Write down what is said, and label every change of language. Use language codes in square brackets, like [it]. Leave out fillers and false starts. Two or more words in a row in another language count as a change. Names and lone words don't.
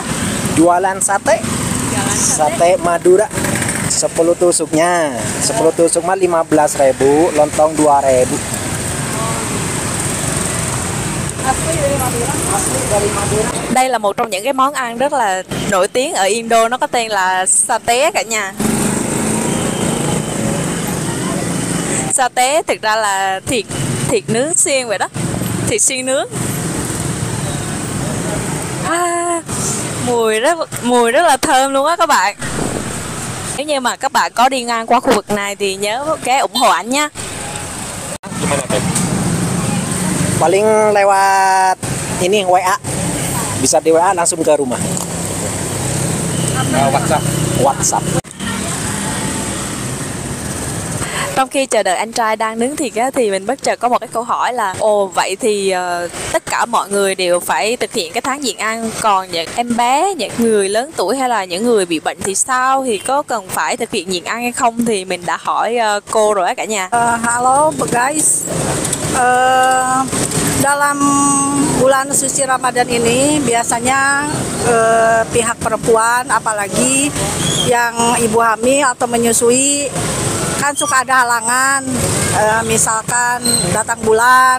[id] Jualan sate. Sate Madura 10 tusuknya. 10 tusuk mah 15.000, lontong 2.000. [vi] Đây là một trong những cái món ăn rất là nổi tiếng ở Indo, nó có tên là satay cả nhà. Satay thực ra là thịt nướng xiên vậy đó, thịt xiên nướng. Mùi rất là thơm luôn á các bạn. Nếu như mà các bạn có đi ngang qua khu vực này thì nhớ ghé ủng hộ anh nha. [id] Paling lewat ini WA. Bisa di WA langsung ke rumah. WhatsApp. [vi] Trong khi chờ đợi anh trai đang nướng thịt á, thì mình bất chợt có một cái câu hỏi là vậy thì tất cả mọi người đều phải thực hiện cái tháng nhịn ăn, còn những em bé, những người lớn tuổi hay là những người bị bệnh thì sao, thì có cần phải thực hiện nhịn ăn hay không? Thì mình đã hỏi cô rồi á cả nhà. [id] Halo guys, dalam bulan suci Ramadan ini biasanya pihak perempuan apalagi yang ibu hamil atau menyusui kan suka ada halangan, misalkan datang bulan.